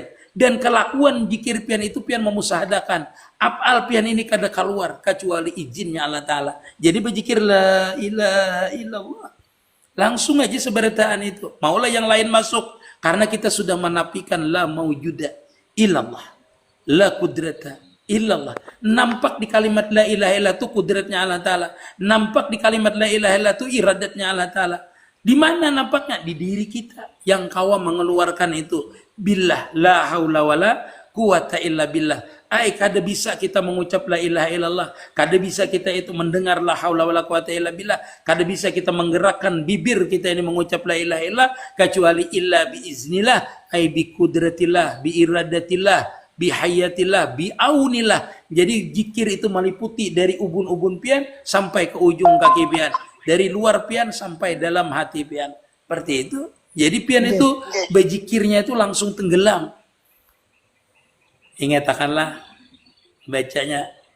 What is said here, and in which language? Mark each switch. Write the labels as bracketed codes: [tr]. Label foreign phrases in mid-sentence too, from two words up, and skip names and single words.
[bjn] Dan kelakuan zikir pian itu pian memusahadakan. Apal pian ini kada keluar kecuali izinnya Allah Ta'ala. Jadi berzikir [ar] لا إله إلا الله. [bjn] Langsung aja seberataan itu. Maulah yang lain masuk. Karena kita sudah menafikan [ar] لا موجود إلا الله. لا قدرة إلا الله. [bjn] Nampak di kalimat [ar] لا إله إلا الله [bjn] itu kudratnya Allah Ta'ala. Nampak di kalimat [ar] لا إله إلا الله [bjn] itu iradatnya Allah Ta'ala. Di mana nampaknya? Di diri kita yang kawa mengeluarkan itu. [ar] بالله، لا حول ولا قوة إلا بالله. [bjn] Kada bisa kita mengucap [ar] لا إله إلا الله, [bjn] kada bisa kita itu mendengar [ar] لا حول ولا قوة إلا بالله, [bjn] kada bisa kita menggerakkan bibir kita ini mengucap [ar] لا إله إلا الله [bjn] kecuali [ar] إلا بإذن الله, [bjn] ai [ar] بقدرة الله، بإرادة الله، بحياة الله، بعون الله. [bjn] Jadi zikir itu meliputi dari ubun-ubun pian sampai ke ujung kaki pian, dari luar pian sampai dalam hati pian. Seperti itu. Jadi pian itu berzikirnya itu langsung tenggelam. Ingatkanlah bacanya.